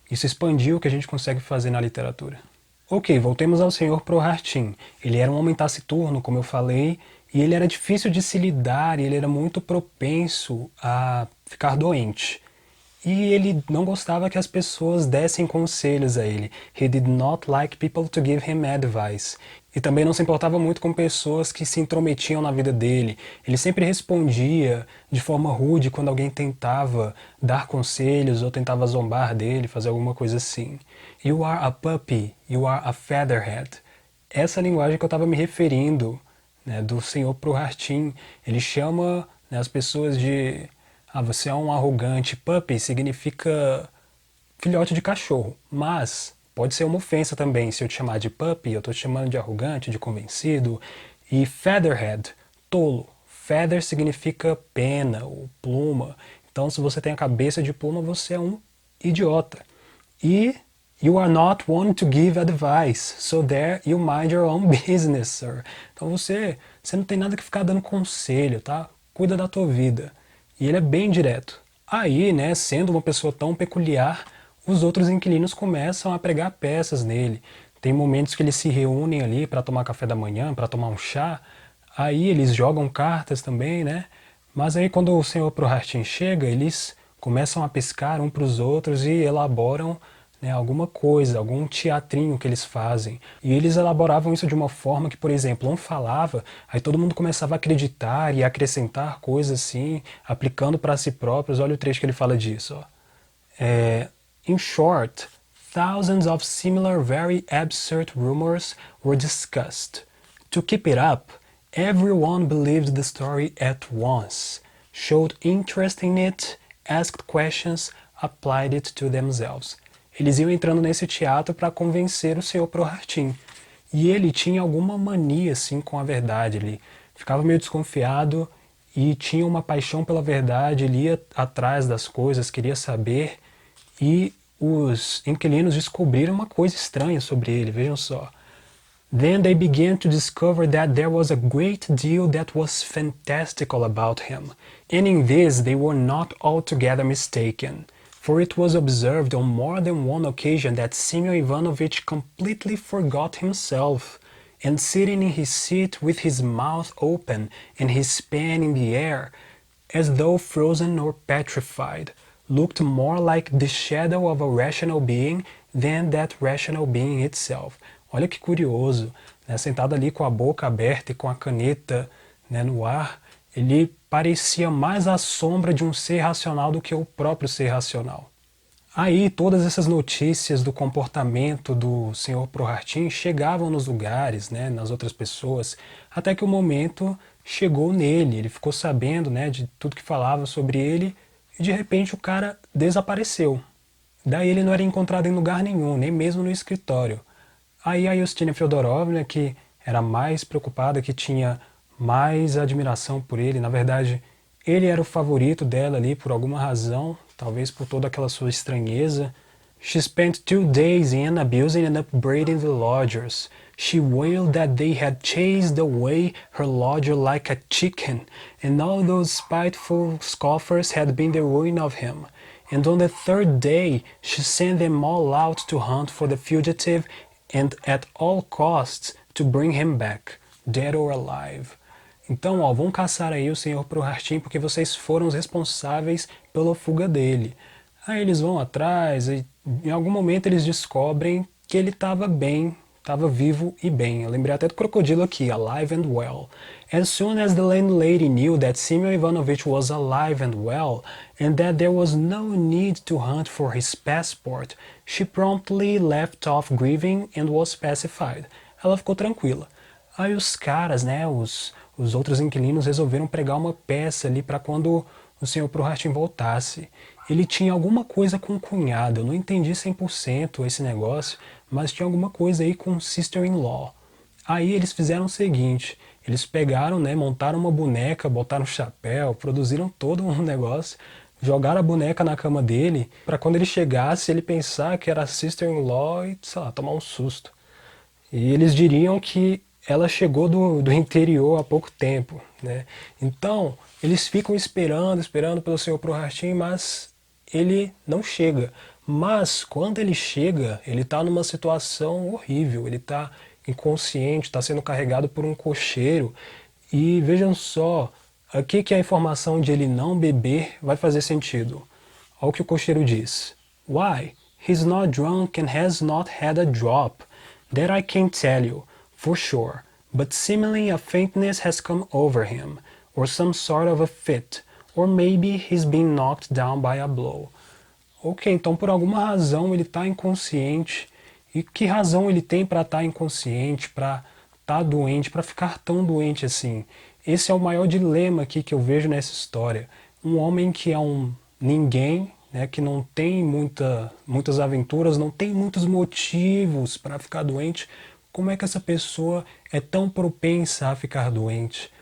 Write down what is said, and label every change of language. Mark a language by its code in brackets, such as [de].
[pt] Isso expandiu o que a gente consegue fazer na literatura. Ok, voltemos ao senhor Prokhartchin. Ele era um homem taciturno, como eu falei, e ele era difícil de se lidar, e ele era muito propenso a ficar doente. E ele não gostava que as pessoas dessem conselhos a ele. [en] He did not like people to give him advice. [pt] E também não se importava muito com pessoas que se intrometiam na vida dele. Ele sempre respondia de forma rude quando alguém tentava dar conselhos ou tentava zombar dele, fazer alguma coisa assim. [en] You are a puppy, you are a featherhead. [pt] Essa linguagem que eu estava me referindo, né, do senhor Prokhartchin. Ele chama, né, as pessoas de... você é um arrogante. Puppy significa filhote de cachorro, mas pode ser uma ofensa também. Se eu te chamar de puppy, eu estou te chamando de arrogante, de convencido. E featherhead, tolo. Feather significa pena ou pluma. Então, se você tem a cabeça de pluma, você é um idiota. [en] E you are not one to give advice, so there you mind your own business, sir. [pt] Então você não tem nada que ficar dando conselho, tá? Cuida da tua vida. E ele é bem direto. Aí, né, sendo uma pessoa tão peculiar, os outros inquilinos começam a pregar peças nele. Tem momentos que eles se reúnem ali para tomar café da manhã, para tomar um chá. Aí eles jogam cartas também, né? Mas aí quando o Sr. Prokhartchin chega, eles começam a piscar um para os outros e elaboram, né, alguma coisa, algum teatrinho que eles fazem. E eles elaboravam isso de uma forma que, por exemplo, um falava, aí todo mundo começava a acreditar e acrescentar coisas assim, aplicando para si próprios. Olha o trecho que ele fala disso. Ó. [en] In short, thousands of similar very absurd rumors were discussed. To keep it up, everyone believed the story at once, showed interest in it, asked questions, applied it to themselves. [pt] Eles iam entrando nesse teatro para convencer o Sr. Prokhartchin. E ele tinha alguma mania assim com a verdade, ele ficava meio desconfiado e tinha uma paixão pela verdade, ele ia atrás das coisas, queria saber, e os inquilinos descobriram uma coisa estranha sobre ele, vejam só. [en] Then they began to discover that there was a great deal that was fantastical about him, and in this they were not altogether mistaken, for it was observed on more than one occasion that Simeon Ivanovich completely forgot himself, and sitting in his seat with his mouth open and his pen in the air, as though frozen or petrified, looked more like the shadow of a rational being than that rational being itself. [pt] Olha que curioso, né? Sentado ali com a boca aberta e com a caneta, né, no ar, ele parecia mais a sombra de um ser racional do que o próprio ser racional. Aí todas essas notícias do comportamento do Sr. Prokhartchin chegavam nos lugares, né, nas outras pessoas, até que o momento chegou nele, ele ficou sabendo, né, de tudo que falava sobre ele, e de repente o cara desapareceu. Daí ele não era encontrado em lugar nenhum, nem mesmo no escritório. Aí a Yustina Fyodorovna, que era mais preocupada, que tinha mais admiração por ele, na verdade, ele era o favorito dela ali por alguma razão, talvez por toda aquela sua estranheza. [en] She spent 2 days in abusing and upbraiding the lodgers. She wailed that they had chased away her lodger like a chicken, and all those spiteful scoffers had been the ruin of him. And on the 3rd day she sent them all out to hunt for the fugitive and at all costs to bring him back, dead or alive. [pt] Então, ó, vão caçar aí o Sr. Prokhartchin porque vocês foram os responsáveis pela fuga dele. Aí eles vão atrás e em algum momento eles descobrem que ele estava bem, estava vivo e bem. Eu lembrei até do crocodilo aqui, [en] alive and well. As soon as the landlady knew that Simeon Ivanovich was alive and well, and that there was no need to hunt for his passport, she promptly left off grieving and was pacified. [pt] Ela ficou tranquila. Aí os caras, né, os outros inquilinos resolveram pregar uma peça ali para quando o Sr. Prokhartchin voltasse. Ele tinha alguma coisa com o cunhado, eu não entendi 100% esse negócio, mas tinha alguma coisa aí com sister-in-law. Aí eles fizeram o seguinte, eles pegaram, né, montaram uma boneca, botaram um chapéu, produziram todo um negócio, jogaram a boneca na cama dele, para quando ele chegasse ele pensar que era sister-in-law e, sei lá, tomar um susto. E eles diriam que ela chegou do interior há pouco tempo, né? Então, eles ficam esperando pelo Sr. Prokhartchin, mas ele não chega. Mas, quando ele chega, ele está numa situação horrível, ele está inconsciente, está sendo carregado por um cocheiro. E vejam só, aqui que a informação de ele não beber vai fazer sentido. Olha o que o cocheiro diz. [en] Why? He's not drunk and has not had a drop. That I can't tell you, for sure, but seemingly a faintness has come over him, or some sort of a fit, or maybe he's been knocked down by a blow. [pt] Ok, então por alguma razão ele está inconsciente. E que razão ele tem para estar inconsciente, para estar doente, para ficar tão doente assim? Esse é o maior dilema aqui que eu vejo nessa história. Um homem que é um ninguém, né, que não tem muitas aventuras, não tem muitos motivos para ficar doente, como é que essa pessoa é tão propensa a ficar doente?